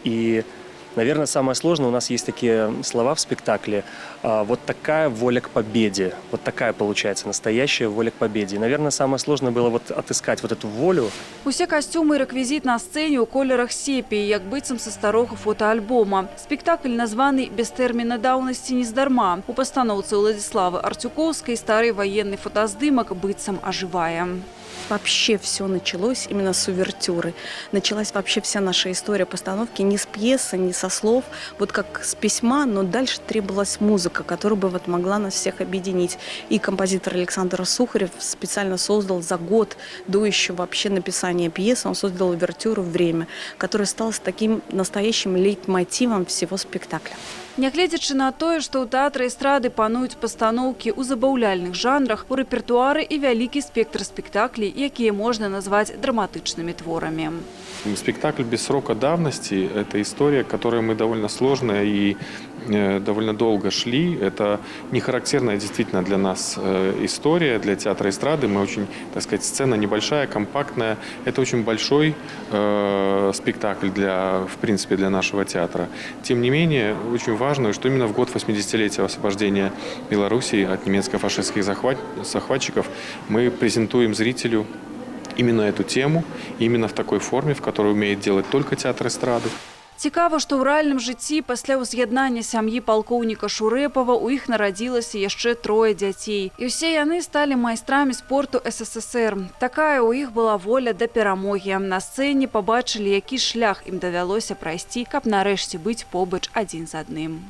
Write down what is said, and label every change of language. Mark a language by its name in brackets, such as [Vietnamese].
[Russian] И, наверное, самое сложное, у нас есть такие слова в спектакле, вот такая воля к победе, вот такая получается настоящая воля к победе. И, наверное, самое сложное было вот отыскать вот эту волю. [Belarusian] Усе касцюмы і рэквізіт на сцэне ў колерах сепіі, як быццам са старога фотоальбома. Спектакль названы «Без тэрміна даўнасці нездарма». У пастаноўцы Уладзіславы Арцюкоўскай стары [Russian] военный [Belarusian] фотаздымак быццам ажывае. [Russian] Вообще все началось именно с увертюры. Началась вообще вся наша история постановки не с пьесы, не со слов, вот как с письма, но дальше требовалась музыка, которая бы вот могла нас всех объединить. И композитор Александр Сухарев специально создал за год до еще вообще написания пьесы, он создал увертюру «Время», которая стала таким настоящим лейтмотивом всего спектакля. [Belarusian] Нягледзячы на тое, што ў тэатры эстрады пануюць пастаноўкі ў забаўляльных жанрах, у рэпертуары і вялікі спектр спектаклей, якія можна назваць драматычнымі творамі. [Russian] Спектакль «Без срока давности» – это история, к которой мы довольно сложно и довольно долго шли. Это не характерная действительно для нас история, для театра эстрады. Мы очень, так сказать, сцена небольшая, компактная. Это очень большой спектакль в принципе, для нашего театра. Тем не менее, очень важно, что именно в год 80-летия освобождения Белоруссии от немецко-фашистских захватчиков мы презентуем зрителю именно эту тему, именно в такой форме, в которой умеет делать только театр эстрады. [Belarusian] Цікава, што ў рэальным жыцці пасля ўз'яднання сям'і палкоўніка Шурэпава у іх нарадзілася яшчэ 3 дзяцей. І ўсе яны сталі майстрамі спорту СССР. Такая ў іх была воля да перамогі. На сцэне пабачылі, які шлях ім давялося прайсці, каб нарэшце быць побач адзін з адным.